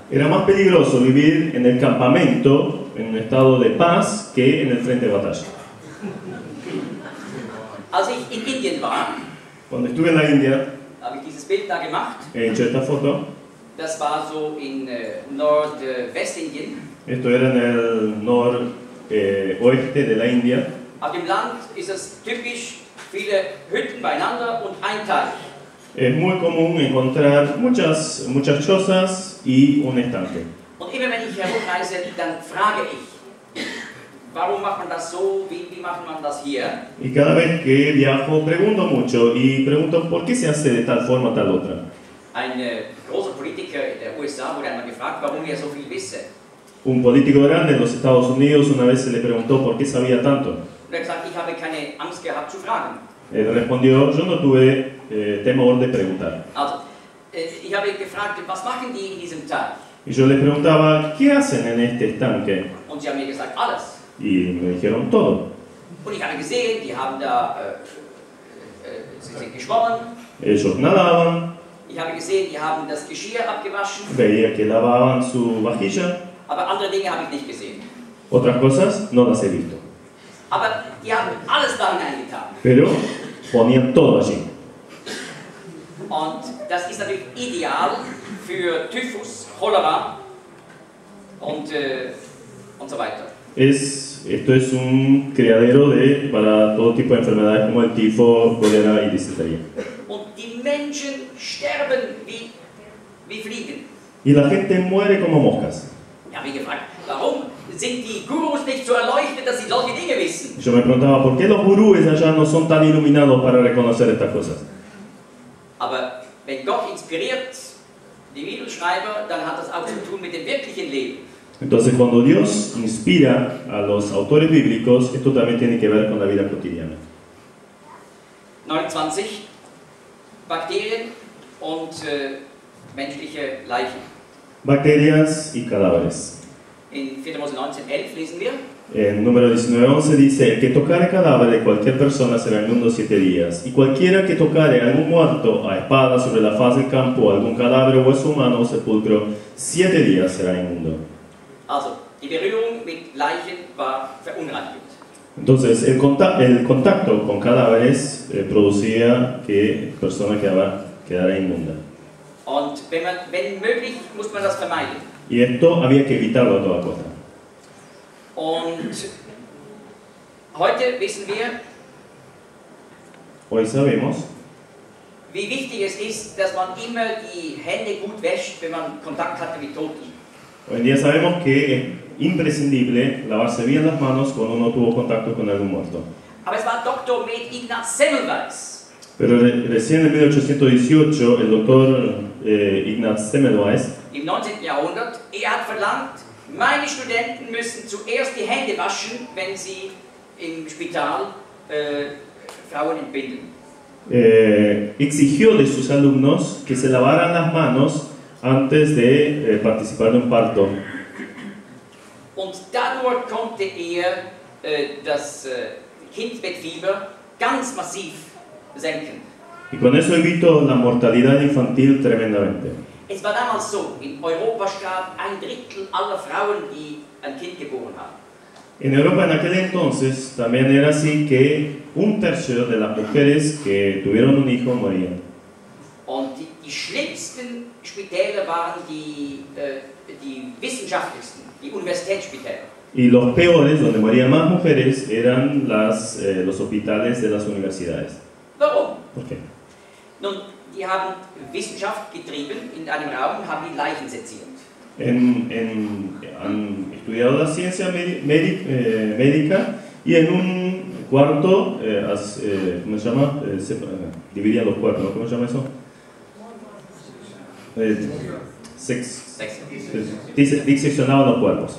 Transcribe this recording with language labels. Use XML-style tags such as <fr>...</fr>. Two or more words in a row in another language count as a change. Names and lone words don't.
<es>Era más peligroso vivir en el campamento, en un estado de paz, que en el frente de batalla.</es> <de>Als ich in Indien war,</de> <es>Cuando estuve en la India,</es> <de>habe ich dieses Bild da gemacht.</de> <es>he hecho esta foto.</es> <de>Das war so in Nordwestindien.</de> <es>Esto era en el noroeste de la India.</es> <de>Auf dem Land ist es typisch, viele Hütten beieinander und ein Teich.</de> <es>Es muy común encontrar muchas chozas y un estanque.</es> <de>Und immer wenn ich herumreise, dann frage ich, warum macht man das so, wie macht man das hier?</de> <es>Y cada vez que viajo pregunto mucho y pregunto por qué se hace de tal forma o tal otra.</es> <de>Ein großer Politiker in der USA wurde einmal gefragt, warum er so viel wisse.</de> <es>Un político grande en los Estados Unidos una vez se le preguntó por qué sabía tanto.</es> <de>Und er hat gesagt, ich habe keine Angst gehabt zu fragen.</de> <es>Él respondió, yo no tuve temor de preguntar.</es> <de>Also, ich habe gefragt, was machen die in diesem Teich?</de> <es>Y yo les preguntaba, ¿qué hacen en este estanque?</es> <de>Und sie haben mir gesagt, alles.</de> <es>Y me dijeron todo.</es> <de>Und ich habe gesehen, die haben da, sie sind geschwommen.</de> <es>Ellos nadaban,</es> <de>Ich habe gesehen, die haben das Geschirr abgewaschen.</de> <es>veía que lavaban su vajilla.</es> <de>Aber andere Dinge habe ich nicht gesehen.</de> <es>Otras cosas no las he visto.</es> <de>Aber die haben alles da hineingetan.</de> <es>Pero ponían todo allí.</es> <de>Und das ist natürlich ideal für Typhus, Cholera und so weiter.</de> <es>Esto es un criadero para todo tipo de enfermedades como el tifo, cólera y disentería.</es> <de>Und die Menschen sterben wie Fliegen.</de> <es>Y la gente muere como moscas.</es> <de>Ich habe mich gefragt, warum sind die Gurus nicht so erleuchtet, dass sie solche Dinge wissen?</de> <es>Yo me preguntaba, ¿por qué los gurúes allá no son tan iluminados para reconocer estas cosas?</es> <de>Aber wenn Gott inspiriert die Bibelschreiber, dann hat das auch zu tun mit dem wirklichen Leben.</de> <es>Entonces, cuando Dios inspira a los autores bíblicos, esto también tiene que ver con la vida cotidiana.</es> <de>29. Bakterien und menschliche Leichen.</de> <es>Bacterias y cadáveres.</es> <de>In 4. Mose 19,11 lesen wir.</de> <es>En número 19:11 dice: el que tocare cadáver de cualquier persona será inmundo 7 días, y cualquiera que tocare a algún muerto a espada sobre la faz del campo, algún cadáver o hueso humano o sepulcro, 7 días será inmundo.</es> <de>Also, die Berührung mit Leichen war verunreinigend.</de> <es>Entonces, el contacto con cadáveres producía que la persona quedara inmunda.</es> <de>Und wenn möglich, muss man das vermeiden.</de> <es>Y esto había que evitarlo a toda costa.</es> <de>Und heute wissen wir,</de> <es>Hoy sabemos</es> <de>wie wichtig es ist, dass man immer die Hände gut wäscht, wenn man Kontakt hatte mit Toten.</de> <es>Hoy en día sabemos que es imprescindible lavarse bien las manos cuando uno tuvo contacto con algún muerto.</es> <de>Aber es war Dr. Med Ignaz Semmelweis,</de> <es>Pero recién en 1818 el doctor Ignaz Semmelweis</es> <de>im 19. Jahrhundert, hat verlangt, meine Studenten müssen zuerst die Hände waschen, wenn sie im Spital Frauen entbinden.</de> <es>Exigió de sus alumnos que se lavaran las manos antes de participar de un parto.</es> <de>Und dadurch konnte das Kindbettfieber ganz massiv senken.</de> <es>Y con eso evitó la mortalidad infantil tremendamente.</es> <de>Es war damals so, in Europa starb 1/3 aller Frauen, die ein Kind geboren haben.</de> <es>En Europa en aquel entonces también era así que 1/3 de las mujeres que tuvieron un hijo morían.</es> <de>Und die schlimmsten Spitäler waren die wissenschaftlichsten, die Universitätsspitäler.</de> <es>Y los peores, donde morían más mujeres, eran los hospitales de las universidades.</es> <de>Warum?</de> <es>¿Por qué?</es> <de>Nun, die haben Wissenschaft getrieben in einem Raum, haben die Leichen seziert.</de> <es>Han estudiado la ciencia médica y en un cuarto, ¿cómo se llama? Dividían los cuartos, ¿no? ¿Cómo se llama eso? Diseccionaban los cuerpos.</es>